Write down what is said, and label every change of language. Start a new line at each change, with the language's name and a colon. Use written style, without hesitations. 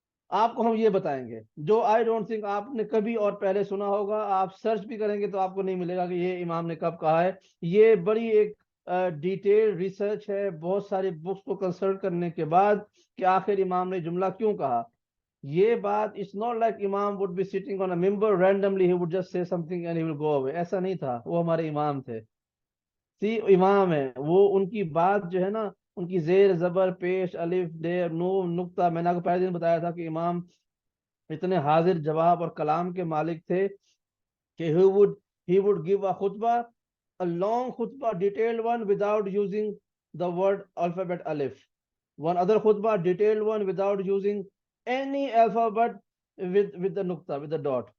Urdu: آپ کو ہم یہ بتائیں گے جو
English: I don't think
Urdu: آپ نے کبھی اور پہلے سنا ہوگا. آپ سرچ بھی کریں گے تو آپ کو نہیں ملے گا کہ یہ امام نے کب کہا ہے. یہ بڑی ایک ڈیٹیل ریسرچ ہے، بہت ساری بکس کو کنسلٹ کرنے کے بعد کہ آخر امام نے جملہ کیوں کہا. یہ بات
English: it's not like امام would be sitting on a member randomly he would just say something and he will go away،
Urdu: ایسا نہیں تھا. وہ ہمارے امام تھے، امام ہے وہ. ان کی بات جو ہے نا، ان کی زیر زبر پیش الف دیر نون نقطہ، میں نے آپ کو پہلے دن بتایا تھا کہ امام اتنے حاضر جواب اور کلام کے مالک تھے کہ
English: he would give a خطبہ، a long خطبہ detailed one without using the word alphabet alif، one other خطبہ detailed one without using any alphabet with the نقطہ with the dot.